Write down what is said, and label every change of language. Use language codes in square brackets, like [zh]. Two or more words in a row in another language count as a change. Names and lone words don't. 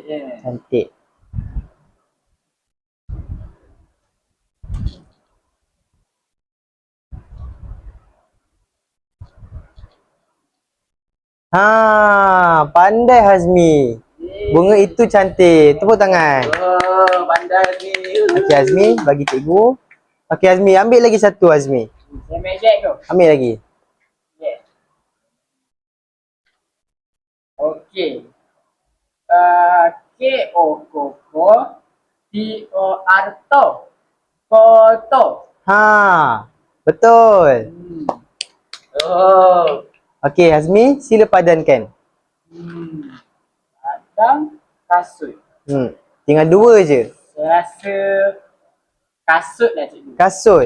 [ms] Cantik. Pandai Hazmi. Bunga itu cantik. Tepuk tangan. Oh, pandai ni. Okey Hazmi, bagi cikgu. Okey Hazmi, ambil lagi satu Hazmi. Saya meja tu. Ambil lagi. Yeah. Okey. K-O-K-O T-O-R to. Koto. Betul. Oh. Okey Hazmi, sila padankan. Padang kasut. Tinggal dua je. Saya rasa kasut lah cikgu. Kasut.